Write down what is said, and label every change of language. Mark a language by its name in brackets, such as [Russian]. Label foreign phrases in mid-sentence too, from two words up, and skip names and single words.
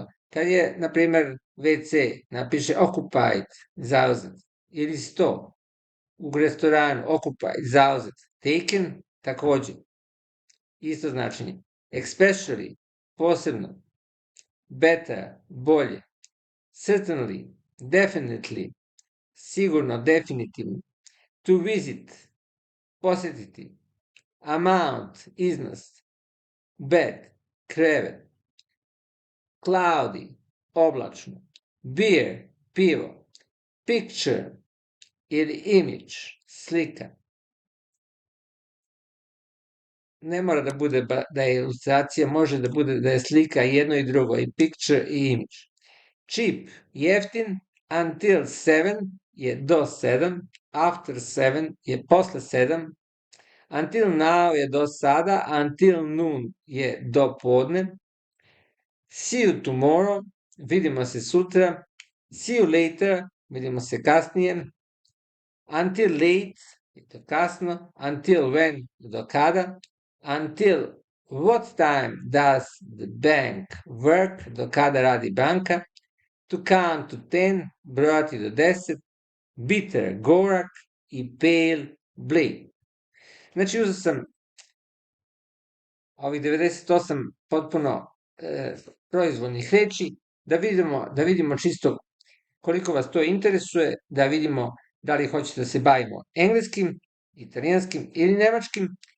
[Serbian] Kad je, na primer, WC, napiše occupied, zauzet, ili sto, u restoranu, occupied, zauzet, taken, takođe, isto značenje. [English] Especially, posebno, better, bolje, certainly, definitely, [Serbian] sigurno, definitivno, [English] to visit, [Serbian] posetiti, amount, iznos, bed, krevet, cloudy, oblačno, beer, pivo, picture ili image, slika. Ne mora da bude da je ilustracija, može da bude da je slika jedno i drugo, i picture i image. Cheap, jeftin, [English] until 7 [Serbian] je do 7, [English] after 7 [Serbian] je posle 7, [English] until now [Serbian] je do sada, [English] until noon [Serbian] je do podne, [English] see you tomorrow, [Serbian] vidimo se sutra, [English] see you later, [Serbian] vidimo se kasnije, [English] until late, [Serbian] je to kasno, [English] until when, [Serbian] do kada, [English] until what time does the bank work, [Serbian] do kada radi banka, [English] to count to 10, [Serbian] brojati do 10, bitter, gorak i pale, blade. Znači, uzeo sam ovih 98 potpuno proizvodnih reči, da vidimo čisto koliko vas to interesuje, da vidimo da li hoćete da se bavimo engleskim, italijanskim ili nemačkim.